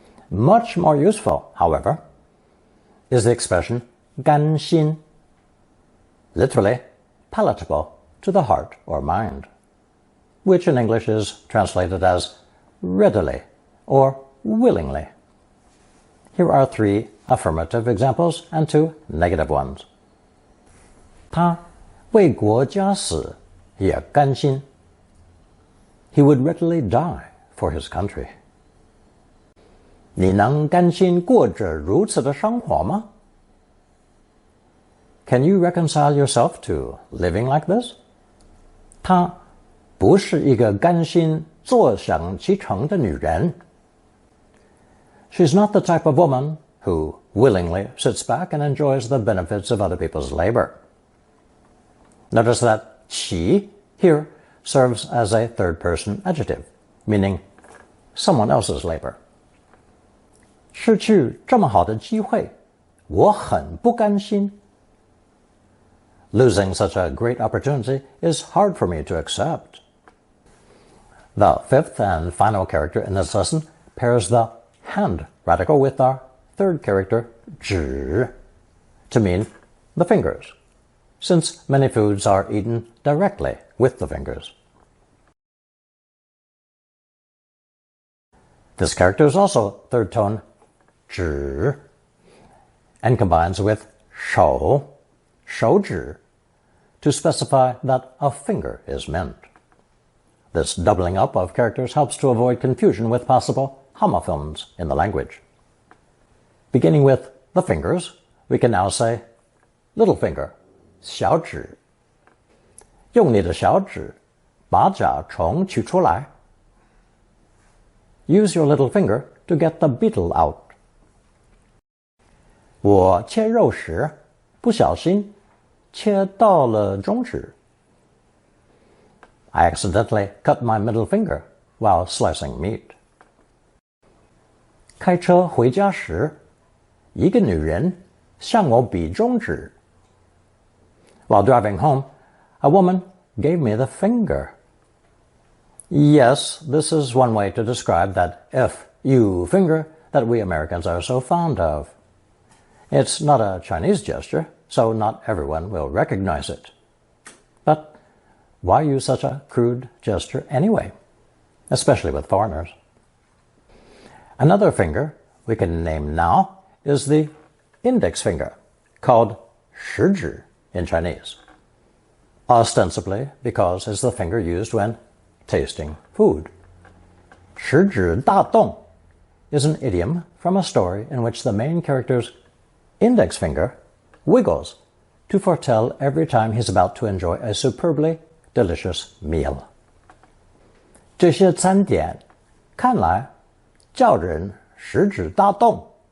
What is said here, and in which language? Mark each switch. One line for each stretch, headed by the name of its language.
English: Much more useful, however, is the expression 甘心, literally palatable to the heart or mind, which in English is translated as readily or willingly. Here are 3 affirmative examples and 2 negative ones.
Chinese: 他为国家死也甘心.
English: He would readily die for his country.
Chinese: 你能甘心过着如此的生活吗?
English: Can you reconcile yourself to living like this?
Chinese: 她不是一个甘心坐享其成的女人.
English: She's not the type of woman who willingly sits back and enjoys the benefits of other people's labor. Notice that 其 here serves as a third-person adjective, meaning someone else's labor.
Chinese: 失去这么好的机会，我很不甘心.
English: Losing such a great opportunity is hard for me to accept. The fifth and final character in this lesson pairs the hand radical with our third character, 指, to mean the fingers, since many foods are eaten directly with the fingers. This character is also third tone 指 and combines with 手 手指 to specify that a finger is meant. This doubling up of characters helps to avoid confusion with possible homophones in the language. Beginning with the fingers, we can now say little finger, 小指.
Chinese: 用你的小指把甲虫取出来.
English: Use your little finger to get the beetle out.
Chinese: 我切肉时不小心切到了中指.
English: I accidentally cut my middle finger while slicing meat.
Chinese: 开车回家时，一个女人向我比中指.
English: While driving home, a woman gave me the finger. Yes, this is one way to describe that F-U finger that we Americans are so fond of. It's not a Chinese gesture, so not everyone will recognize it. But why use such a crude gesture anyway, especially with foreigners? Another finger we can name now is the index finger, called 食指 in Chinese, ostensibly because it's the finger used when tasting food. 食指大动 is an idiom from a story in which the main character's index finger wiggles to foretell every time he's about to enjoy a superbly delicious meal.
Chinese: 这些餐点看来叫人食指大动.